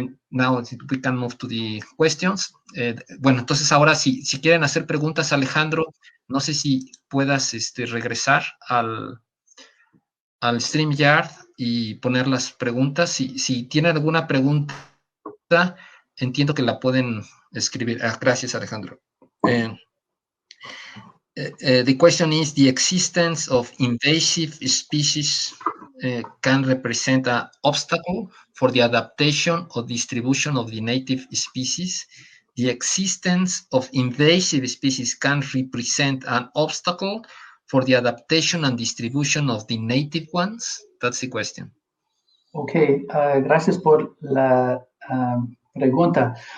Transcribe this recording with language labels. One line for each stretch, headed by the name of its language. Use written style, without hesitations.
English: Now we can move to the questions.
Spanish: Bueno, entonces ahora si quieren hacer preguntas, Alejandro, no sé si puedas regresar al StreamYard y poner las preguntas. Si tienen alguna pregunta, entiendo que la pueden escribir. Gracias, Alejandro.
English: The question is, the existence of invasive species can represent an obstacle for the adaptation or distribution of the native species. The existence of invasive species can represent an obstacle for the adaptation and distribution of the native ones? That's the question.
Spanish: Ok, gracias por la pregunta.